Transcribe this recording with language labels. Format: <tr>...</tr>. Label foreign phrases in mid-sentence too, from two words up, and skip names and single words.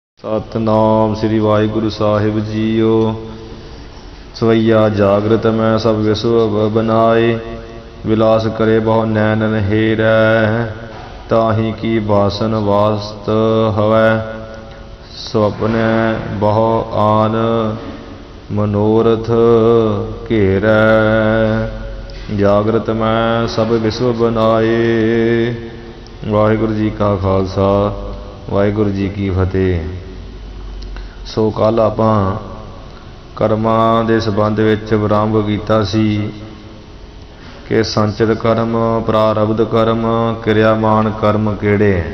<pa>ਸਤਿਨਾਮ ਸ੍ਰੀ ਵਾਹਿਗੁਰੂ ਸਾਹਿਬ ਜੀਓ।</pa> <hi>सवैया जागृत मैं सब विश्व बनाए, विलास करे बहु नैन हेरै। ताही की बासन वास्त हवै, स्वप्न बहु आन मनोरथ घेरै। जागृत मैं सब विश्व बनाए। वाहिगुरु जी का खालसा, वाहिगुरु जी की फतेह।</hi> <pa>ਸੋ ਕੱਲ੍ਹ ਆਪਾਂ ਕਰਮਾਂ ਦੇ ਸੰਬੰਧ ਵਿੱਚ ਆਰੰਭ ਕੀਤਾ ਸੀ ਕਿ ਸੰਚਿਤ ਕਰਮ, ਪ੍ਰਾਰਬਧ ਕਰਮ, ਕਿਰਿਆਮਾਨ ਕਰਮ ਕਿਹੜੇ ਹੈ।</pa>